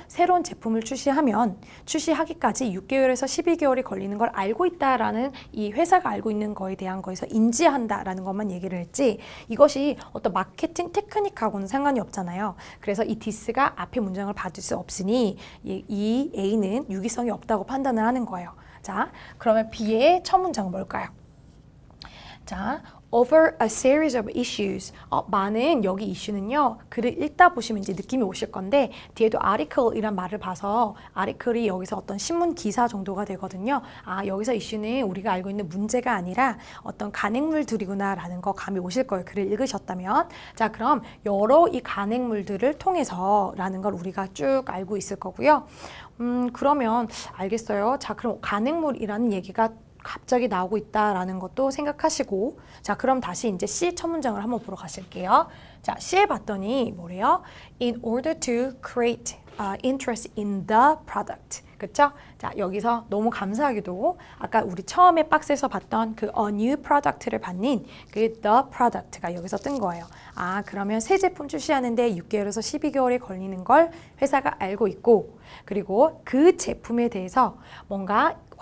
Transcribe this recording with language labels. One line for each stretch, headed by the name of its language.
Korean: 새로운 제품을 출시하기까지 6개월에서 12개월이 걸리는 걸 알고 있다라는 이 회사가 알고 있는 거에 대한 거에서 인지한다라는 것만 얘기를 했지 이것이 어떤 마케팅 테크닉하고는 상관이 없잖아요. 그래서 이 this가 앞에 문장을 받을 수 없으니 이 A는 유기성이 없다고 판단을 하는 거예요. 자, 그러면 B의 첫 문장은 뭘까요?
English: 자, over a series of issues.
Korean: 많은 여기 이슈는요. 글을 읽다 보시면 이제 느낌이 오실 건데 뒤에도 article이란 말을 봐서 article이 여기서 어떤 신문 기사 정도가 되거든요. 아, 여기서 이슈는 우리가 알고 있는 문제가 아니라 어떤 간행물들이구나라는 거 감이 오실 거예요. 글을 읽으셨다면. 자, 그럼 여러 이 간행물들을 통해서라는 걸 우리가 쭉 알고 있을 거고요. 그러면 알겠어요. 자, 그럼 간행물이라는 얘기가 갑자기 나오고 있다라는 것도 생각하시고 자, 그럼 다시 이제 C 첫 문장을 한번 보러 가실게요. 자, C에 봤더니 뭐래요?
English: In order to create interest in the product.
Korean: 그쵸? 자, 여기서 너무 감사하게도 아까 우리 처음에 박스에서 봤던 그
English: a new product
Korean: 를 받는 그
English: the product
Korean: 가 여기서 뜬 거예요. 아, 그러면 새 제품 출시하는데 6개월에서 12개월이 걸리는 걸 회사가 알고 있고 그리고 그 제품에 대해서 뭔가